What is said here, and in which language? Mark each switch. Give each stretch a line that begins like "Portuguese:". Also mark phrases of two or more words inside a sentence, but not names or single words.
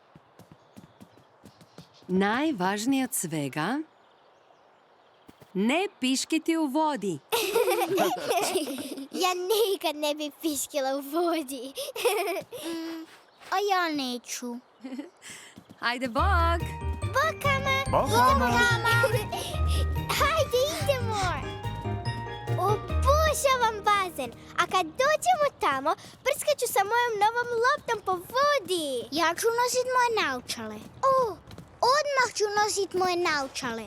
Croatian: Najvažnije od svega, ne piškiti u vodi. Ja nikad ne bi piškila u vodi. A ja neću. Ajde, bok! Bok, Ama! Bok, Ama! Hajde, idemo! Obožavam bazen, a kad dođemo tamo, prskat ću sa mojom novom loptom po vodi. Ja ću nosit moje naočale. Odmah ću nosit moje naočale.